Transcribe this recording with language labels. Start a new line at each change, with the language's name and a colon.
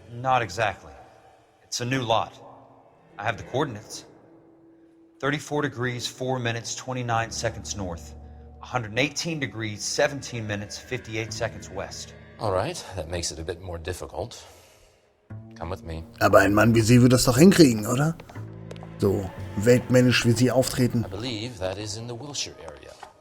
English: Not exactly. It's a new lot. I have the coordinates. 34 degrees, 4 minutes, 29 seconds north. 118 degrees, 17 minutes, 58 seconds west. All right, that makes it a bit more difficult. Come with me.
German: Aber ein Mann wie Sie würde das doch hinkriegen, oder? So weltmännisch wie Sie auftreten.
English: I believe that is in the Wilshire area.